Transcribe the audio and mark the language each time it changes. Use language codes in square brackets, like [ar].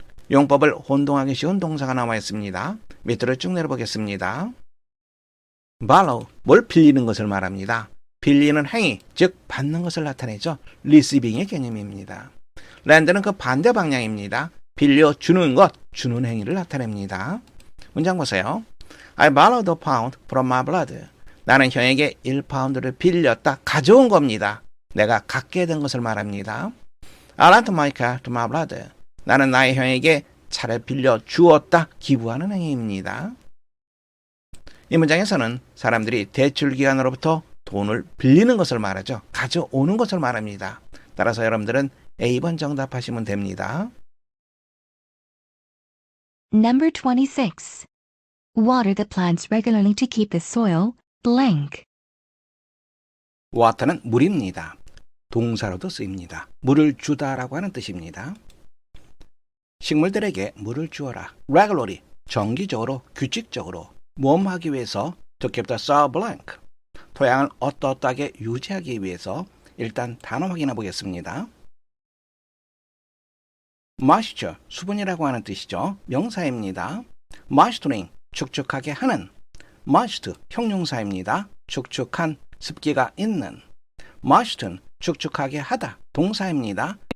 [ko] 용법을 혼동하기 쉬운 동사가 나와 있습니다. 밑으로 쭉 내려보겠습니다. borrow, 뭘 빌리는 것을 말합니다. 빌리는 행위, 즉 받는 것을 나타내죠. receiving의 개념입니다. land는 그 반대 방향입니다. 빌려주는 것, 주는 행위를 나타냅니다. 문장 보세요. [en] I borrowed a pound from my brother. [ko] 나는 형에게 1파운드를 빌렸다, 가져온 겁니다. 내가 갖게 된 것을 말합니다. [en] I lent my car to my brother. [ko] 나는 나의 형에게 차를 빌려 주었다, 기부하는 행위입니다. 이 문장에서는 사람들이 대출기관으로부터 돈을 빌리는 것을 말하죠. 가져오는 것을 말합니다. 따라서 여러분들은 A번 정답하시면 됩니다. [en] Number 26. Water the plants regularly to keep the soil blank. [ko] water는 물입니다. 동사로도 쓰입니다. 물을 주다라고 하는 뜻입니다. 식물들에게 물을 주어라. regularly, 정기적으로, 규칙적으로, 모험하기 위해서 [en] to keep the soil blank. [ko] 토양을 어떻게 유지하기 위해서 일단 단어 확인해 보겠습니다. moisture, 수분이라고 하는 뜻이죠. 명사입니다. moistening, 축축하게 하는. moist, 형용사입니다. 축축한, 습기가 있는. moisten, 축축하게 하다, 동사입니다.